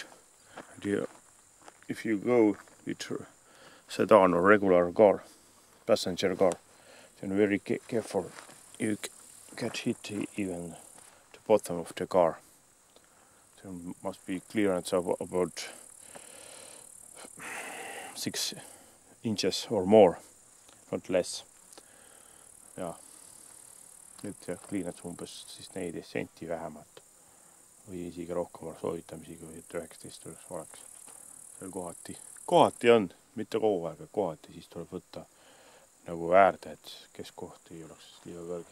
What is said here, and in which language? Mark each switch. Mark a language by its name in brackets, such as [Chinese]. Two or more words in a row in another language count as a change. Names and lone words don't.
[English] And if you go with sedan or regular car, passenger car, then very careful. You get hit even the bottom of the car. There must be clearance of about 6 inches or more, not less. [Estonian] Ja. Nüüd kliinats umbes siis 14 senti vähemalt või isegi rohkem soovitamisi, kui 19 oleks. Seal kohati on, mitte kogu aeg, kohati siis tuleb võtta nagu äärde, et keskkoht ei oleks liiga kõrge.